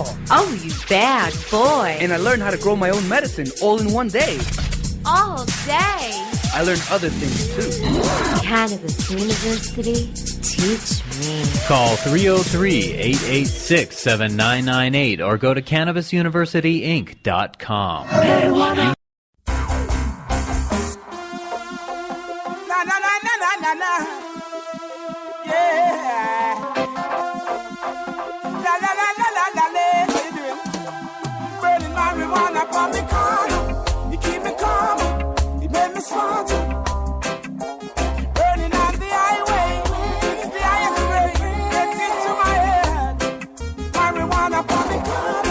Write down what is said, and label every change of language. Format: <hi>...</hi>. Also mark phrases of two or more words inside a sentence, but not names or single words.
<en>Oh, you bad boy. And I learned how to grow my own medicine all in one day. All day? I learned other things too. Cannabis University, teach me. Call 303-886-7998 or go to CannabisUniversityInc.com. Na na na na na na na. Yeah. La la la la la la la. How you doing? Burning marijuana from the corner. You keep me calm. You make me smart. Burning on the highway. It's the highest grade. Get into my head. Marijuana from the corner.</en>